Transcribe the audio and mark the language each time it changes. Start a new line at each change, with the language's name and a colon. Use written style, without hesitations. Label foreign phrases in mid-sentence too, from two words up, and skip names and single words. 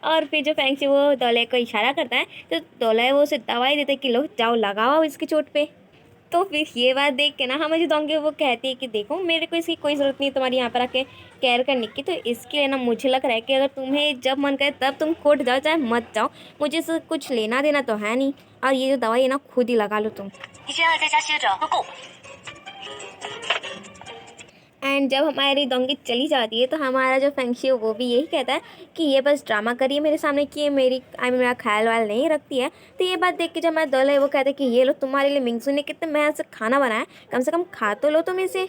Hindi: और फिर जो फेंगशी वो दोले को इशारा करता है तो दोले वो उसे दवाई देते कि लो जाओ लगाओ इसकी चोट पे। तो फिर ये बात देख के ना हमारी जो दोंग्यो वो कहती है कि देखो मेरे को इसकी कोई ज़रूरत नहीं तुम्हारी यहाँ पर आके केयर करने की, तो इसके लिए ना मुझे लग रहा है कि अगर तुम्हें जब मन करे तब तुम कोर्ट जाओ चाहे मत जाओ, मुझे इससे कुछ लेना देना तो है नहीं। और ये जो दवाई है ना खुद ही लगा लो तुम।
Chinese: 你这样在家歇着不够。
Hindi: एंड जब हमारी दोंगी चली जाती है तो हमारा जो फेंगशी है वो भी यही कहता है कि ये बस ड्रामा करिए मेरे सामने कि ये मेरा ख्याल वाल नहीं रखती है। तो ये बात देख के जब हमारा दोल है वो कहते हैं कि ये लो तुम्हारे लिए मिंगसू ने कितने मेहनत से खाना बनाया, कम से कम खा तो लो तुम इसे।